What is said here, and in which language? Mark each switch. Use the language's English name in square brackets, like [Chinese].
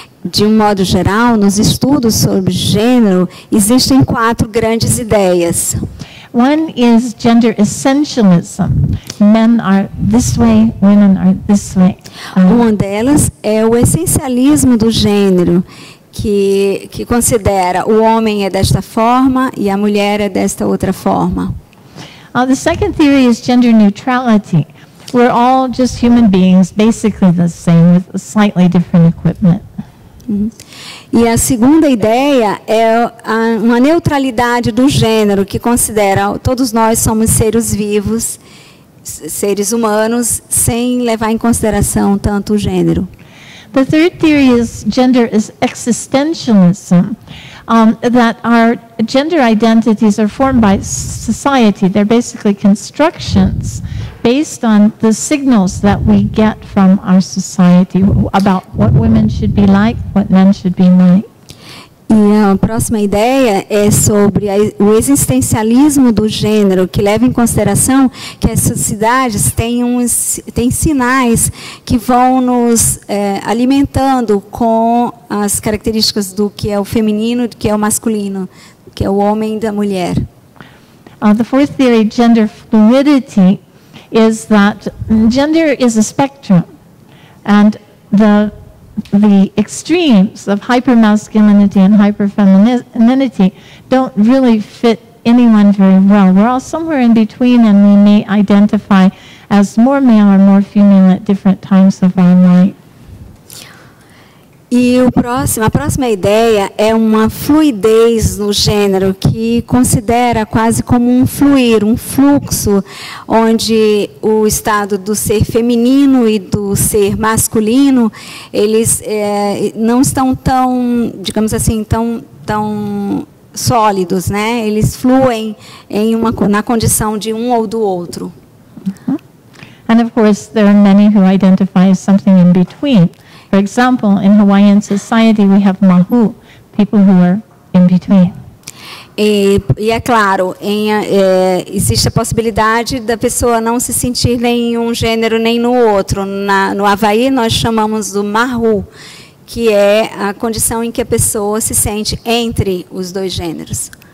[Portuguese] De modo geral, nos estudos sobre gênero, existem 4 grandes ideias. [English] One is gender essentialism. Men are this way, women are this way. [Portuguese] Uma delas é o essencialismo do gênero, que considera o homem é desta forma e a mulher é desta outra forma. [English] The second theory is gender neutrality. We're all just human beings, basically the same, with slightly different equipment. [Portuguese] E a segunda ideia é uma neutralidade do gênero, que considera todos nós somos seres vivos, seres humanos, sem levar em consideração tanto o gênero. [English] The third theory is gender existentialism, that our gender identities are formed by society. They're basically constructions based on the signals that we get from our society about what women should be like, what men should be like. [Portuguese] E a próxima ideia é sobre o existencialismo do gênero, que leva em consideração que as sociedades têm sinais que vão nos alimentando com as características do que é o feminino, do que é o masculino, do que é o homem e da mulher. [English] The fourth theory, gender fluidity, is that gender is a spectrum, and the extremes of hypermasculinity and hyperfemininity don't really fit anyone very well. We're all somewhere in between, and we may identify as more male or more female at different times of our life. [Portuguese] E a próxima ideia é uma fluidez no gênero, que considera quase como um fluir, um fluxo, onde o estado do ser feminino e do ser masculino, eles não estão tão, digamos assim, tão sólidos, né? Eles fluem na condição de um ou do outro. [English] And of course, there are many who identify as something in between. For example, in Hawaiian society, we have mahu, people who are in between. [Portuguese] E é claro, existe a possibilidade da pessoa não se sentir nem em um gênero nem no outro. No Havaí, nós chamamos do mahu, que é a condição em que a pessoa se sente entre os dois gêneros.